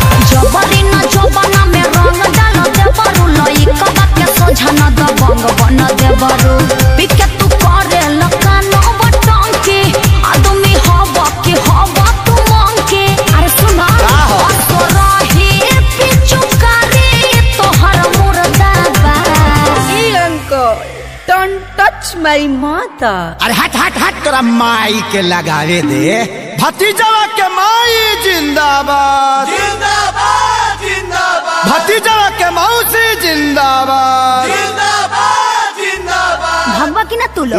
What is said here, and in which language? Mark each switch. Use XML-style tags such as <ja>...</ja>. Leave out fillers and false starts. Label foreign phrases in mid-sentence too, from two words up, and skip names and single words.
<bho>जबरी न जोबना में रंग डाल देबरू लइकवा के सोझा न दबंग बन देबरू। पिके तू करे लकानो बटंकी आदमी हवा के हवा तू मंकी। अरे सुना तो रही पिचु करे तोहर मुर्दाबा।</bho> <en>Don't touch my माता।</en> <bho>अरे हट हट हट तोरा माई के लगावे दे। भतीजवा के माई जिंदाबाद जिंदाबाद जिंदाबाद। भतीजवा के मौसी जिंदाबाद जिंदाबाद जिंदाबाद। भगवा की ना तू लोग</bho>